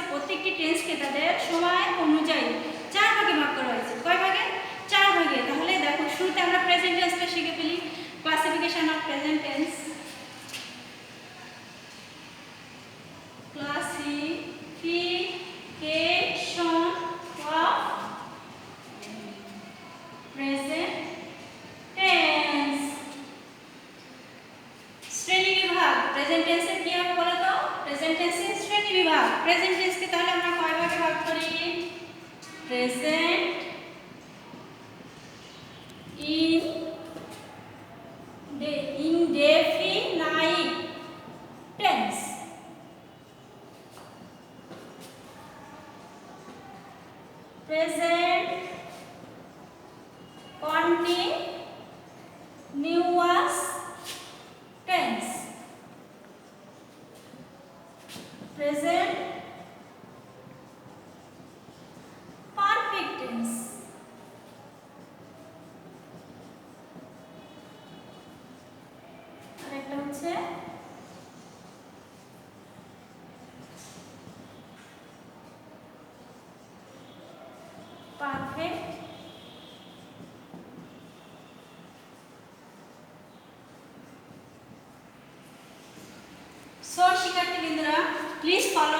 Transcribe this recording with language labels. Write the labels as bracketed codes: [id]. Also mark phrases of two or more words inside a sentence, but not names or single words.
[bn] প্রত্যেকটি টেন্সকে তাদের সময় অনুযায়ী 4 ভাগে ভাগ করা হয়েছে। কয় ভাগে? 4 ভাগে। তাহলে দেখো শুরুতে আমরা [en] present tense-টা [bn] শিখে ফেলি। [en] Classification of present tense. Classification of present tense. [bn] শ্রেণী বিভাগ। [en] present tense-এর [bn] কি হবে বলো তো? [en] present tense-এর [bn] শ্রেণী বিভাগ। [en] present tense-কে [bn] তাহলে আমরা কয় ভাগে ভাগ করি? [en] প্রেজেন্ট indefinite tense, present continuous tense, present perfect tense, [bn] আরেকটা হচ্ছে [en] perfect so [bn] শিক্ষার্থীবৃন্দরা, [en] please follow.